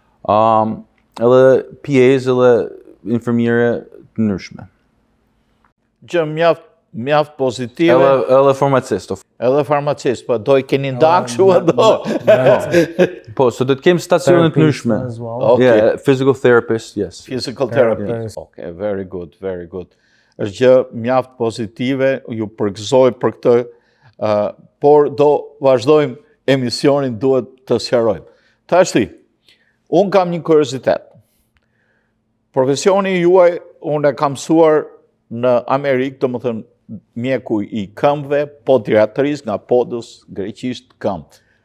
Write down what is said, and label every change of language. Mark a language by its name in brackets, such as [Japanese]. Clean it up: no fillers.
[Albanian] Edhe PAs edhe infermiere të ndryshme. Gjë mjaft pozitive. Edhe farmacist. Edhe farmacist, po do I keni ndak kështu ato. Po, so do të kemi stacione të ndryshme. [English] Yeah, physical therapist, yes. Physical therapist. Okay, very good, very good. [Albanian] Është gjë mjaft pozitive, ju përgëzoj për këtë, por do vazhdojmë emisionin, duhet të sqarojmë. Tashti, unë kam një kuriozitet. Profesioni juaj, unë e kam mësuar në Amerikë, do më thënë, mjeku I këmbëve, podiatris nga podës, greqisht këmbë.